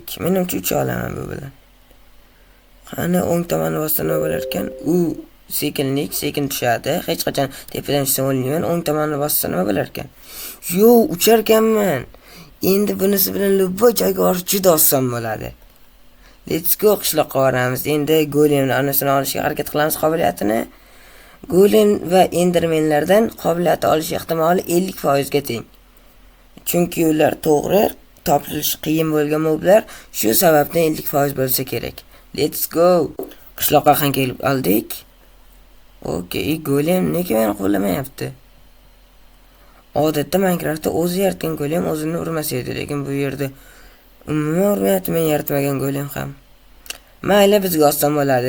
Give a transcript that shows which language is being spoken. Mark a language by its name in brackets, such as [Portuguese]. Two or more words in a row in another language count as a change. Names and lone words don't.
[Uzbek] Menimcha 3 olaman bu bilan. Qani o'ng tomonni bossa nima bo'lar ekan? U sekin tushadi. Hech qachon tepadan tushsa o'lmayman. O'ng tomonni bossa nima bo'lar ekan? Yo'q, ucharkanman. Endi bunisi bilan lubboy joyga borish juda oson bo'ladi. [English] Let's go, [Uzbek] qishloqqa boramiz. Endi golemni anasini olishga harakat qilamiz qobiliyatini. Golem va endermenlardan qobiliyat olish ehtimoli 50% ga teng. Chunki ular to'g'ri topilish qiyin bo'lgan moblar, shu sababdan 50% bo'lsa kerak. [English] Let's go. [Uzbek] Qishloqqa ham kelib oldik. Okay, golem nega meni qo'llamayapti? Odatda Minecraftda o'zi yaratgan golem o'zini urmasaydi, lekin bu yerda umuman urmayapti, men yaratmagan golem ham. Mayli, bizga oson bo'ladi.